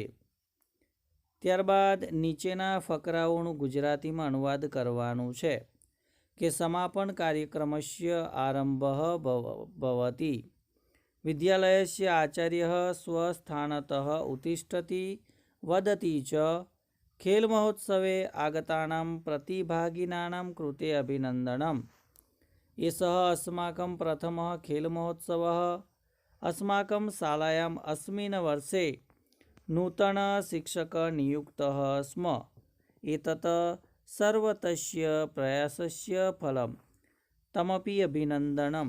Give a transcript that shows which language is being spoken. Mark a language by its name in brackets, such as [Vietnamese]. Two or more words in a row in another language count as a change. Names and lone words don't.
[Gujarati] ત્યારબાદ નીચેના ફકરાઓનું ગુજરાતીમાં અનુવાદ કરવાનું છે કે [Sanskrit] સમાપન કાર્યક્રમસ્ય આરંભઃ ભવતિ। વિદ્યાલયસ્ય આચાર્યઃ સ્वस्थાનતઃ ઉત્તિષ્ઠતિ વદતિ ચ ખેલ મહોત્સવે આગતાનાં પ્રતિભાગિનાનાં કૃતે અભિનંદનમ। એષઃ अस्माकं प्रथमः खेल महोत्सवः। अस्माकं शालायाम् अस्मिन् वर्षे नूतन शिक्षक नियुक्तः स्म। एतत् सर्वतस्य प्रयासस्य फलं तमपि अभिनन्दनम्।